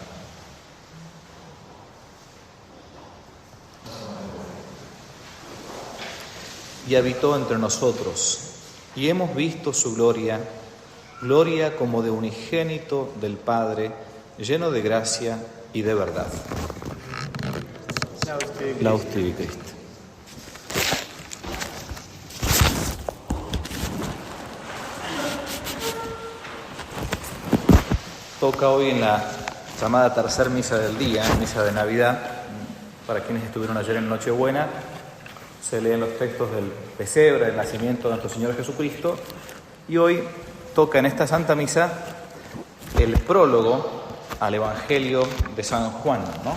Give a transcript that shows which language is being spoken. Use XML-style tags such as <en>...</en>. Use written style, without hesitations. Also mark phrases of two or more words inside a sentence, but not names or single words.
<es>Y habitó entre nosotros, y hemos visto su gloria, gloria como de unigénito del Padre, lleno de gracia y de verdad.</es> <la>Laus tibi Christe.</la> <es>Toca hoy en la llamada tercer misa del día, misa de Navidad, para quienes estuvieron ayer en Nochebuena. Se leen los textos del pesebre, del nacimiento de nuestro Señor Jesucristo, y hoy toca en esta Santa Misa el prólogo al Evangelio de San Juan, ¿no?</es>